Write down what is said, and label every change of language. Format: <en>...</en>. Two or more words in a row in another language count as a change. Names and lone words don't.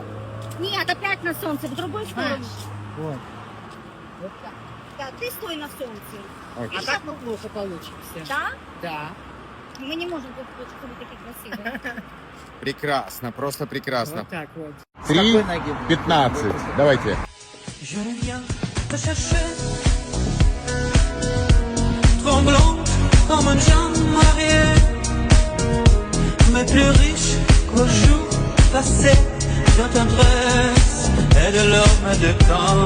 <ru>Нет, опять на солнце, в другую сторону. Вот. Вот так. Да, ты стой на солнце. А так мы плохо получимся. Да? Да. Мы не можем тут быть, чтобы такие красивые. Прекрасно, просто прекрасно. Вот так вот. 3:15. Давайте.</ru> <fr>Je viens te chercher, tremblante comme une jeune mariée, mais plus riche qu'au jour passé de tendresse et de l'homme de temps.</fr>